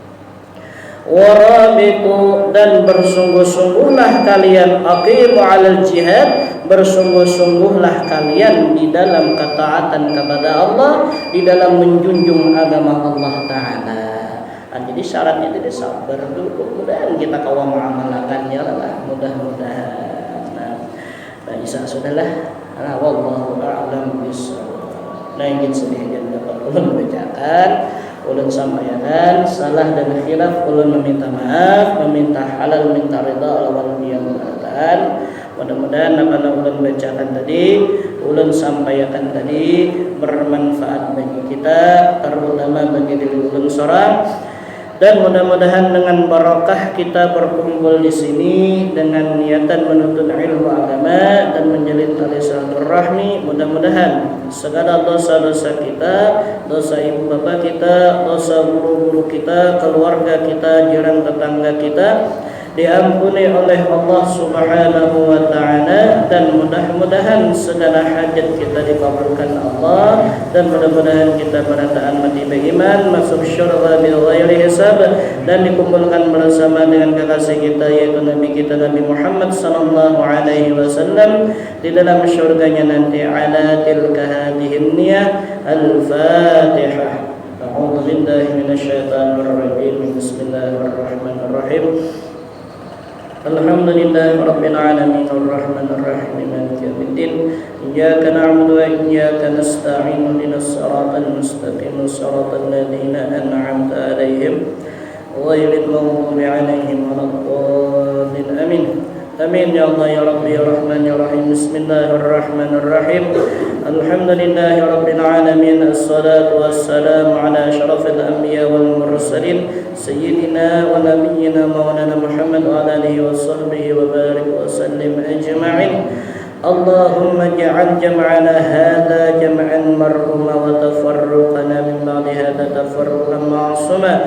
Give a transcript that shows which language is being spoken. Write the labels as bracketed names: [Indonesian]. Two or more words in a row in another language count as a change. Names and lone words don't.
[Indonesian] Warabitu, dan bersungguh-sungguhlah kalian, [Arabic] أقيموا على الجهاد, [Indonesian] bersungguh-sungguhlah kalian di dalam ketaatan kepada Allah, di dalam menjunjung agama Allah Ta'ala. [Banjar] Jadi syaratnya tidak sabar dulu, mudah-mudahan kita kawam mengamalkannya lah, mudah-mudahan. Nah, isa sudahlah. [Arabic] والله أعلم بالصواب. [Banjar] Nah, ingin sedikit dapat ulun bacakan, ulun sampaikan salah dan khilaf, ulun meminta maaf, meminta halal, minta ridha Allah wal mudah-mudahan apa ulun bacakan tadi ulun sampaikan tadi bermanfaat bagi kita, terutama bagi diri ulun sorang. [Indonesian] Dan mudah-mudahan dengan barakah kita berkumpul di sini dengan niatan menuntut ilmu agama dan menjalin tali silaturahmi, mudah-mudahan [Banjar] segala dosa-dosa kita, dosa ibu bapa kita, dosa guru-guru kita, keluarga kita, jiran tetangga kita diampuni oleh Allah [Arabic] سبحانه وتعالى, [Banjar] dan mudah-mudahan segala hajat kita dikabulkan Allah, dan mudah-mudahan kita berataan mati beriman, masuk syurga [Arabic] بغير حساب, [Banjar] dan dikumpulkan bersama dengan kekasih kita yaitu Nabi kita Nabi Muhammad [Arabic] صلى الله عليه وسلم [Banjar] di dalam syurganya nanti. [Arabic] على تلك هذه النية. الفاتحة. أعوذ بالله من الشيطان الرجيم بسم الله الرحمن الرحيم. الحمد لله رب العالمين الرحمن الرحيم مالك يوم الدين إياك نعبد وإياك نستعين اهدنا الصراط المستقيم صراط الذين أنعمت عليهم غير المغضوب عليهم ولا الضالين آمين. آمين يا الله يا ربي يا رحمن يا رحيم. بسم الله الرحمن الرحيم الحمد لله رب العالمين. الصلاة والسلام على أشرف الأنبياء والمرسلين سيدنا ونبينا مولانا محمد وعلى آله وصحبه وبارك وسلم أجمعين. اللهم اجعل جمعنا هذا جمعا مرحوما وتفرقنا من بعد هذا تفرقا معصوما.